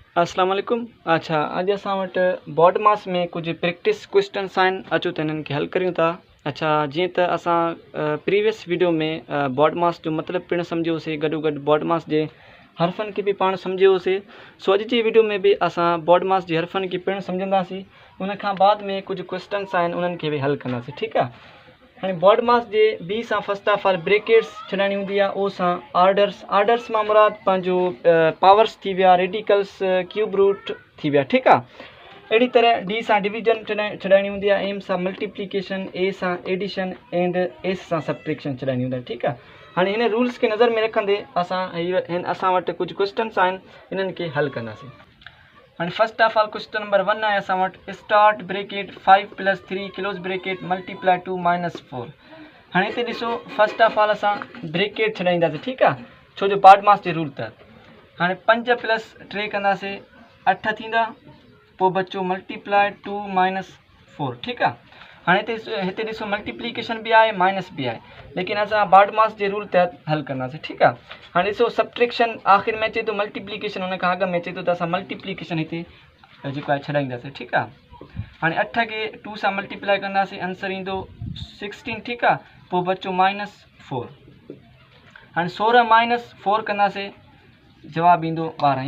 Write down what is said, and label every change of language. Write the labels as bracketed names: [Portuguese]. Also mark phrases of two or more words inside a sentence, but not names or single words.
[Sindhi] अस्सलाम वालेकुम। अच्छा, अॼु असां वटि बोर्ड मास में कुछ [English] practice questions [Sindhi] आहिनि। अचो त इन्हनि खे हल करियूं था। अच्छा, जीअं त असां [English] previous video [Sindhi] में बोर्ड मास जो मतिलबु पिणु सम्झियोसीं, गॾोगॾु बोर्ड मास जे हरफ़नि खे बि पाण सम्झियोसीं। सो अॼु जी वीडियो में बि असां बोर्ड मास जे हरफ़नि खे पिणु सम्झंदासीं। उन खां बाद में कुझु क्वेश्चन्स आहिनि, उन्हनि खे बि हल कंदासीं। ठीकु आहे। हाँ बोर्ड मास जे बी सां [English] first of all [Sindhi] ब्रेकेट्स छॾाइणी हूंदी आहे। ओ सां आर्डर्स मां मुराद पंहिंजो पावर्स थी विया, रेडिकल्स, क्यूब रूट थी विया। ठीकु आहे। अहिड़ी तरह डी सां डिवीजन छॾाइणी हूंदी आहे, एम सां मल्टीप्लिकेशन, ए सां एडिशन एंड एस सां सब्ट्रैक्शन छॾाइणी हूंदी आहे। ठीकु आहे। हाणे हिन रूल्स खे नज़र में रखंदे असां वटि कुझु क्वेश्चन्स आहिनि, इन्हनि खे हल कंदासीं। हाँ [English] first of all [Sindhi] क्वेश्चन नंबर 1 है असां वटि [English] start bracket [Sindhi] 5 + 3 [English] close bracket multiply [Sindhi] 2 - 4। हाँ इतने ॾिसो [English] first of all [Sindhi] असां ब्रेकेट छॾाईंदासीं। ठीकु आहे, छो जो बोर्ड मास जे रूल तहत। हाँ 5 + 3 कंदासीं 8 थींदा, पोइ बचो मल्टीप्लाई 2 - 4। ठीकु आहे। हाँ हिते ॾिसो मल्टीप्लिकेशन [Urdu] भी है, [Sindhi] माइनस [Urdu] भी है, [Sindhi] लेकिन असां बोर्ड मास जे रूल तहत हल कंदासीं। ठीकु आहे। हाँ ॾिसो सब्ट्रैक्शन आख़िर में अचे तो, मल्टीप्लिकेशन उन खां अॻु में अचे तो, त असां मल्टीप्लिकेशन हिते जेको आहे छॾाईंदासीं। ठीकु आहे। हाँ 8 खे 2 सां मल्टीप्लाई कंदासीं, आंसर ईंदो 16। ठीकु आहे। पोइ बचो -4। हाँ 16 - 4 कंदासीं, जवाब ईंदो 12।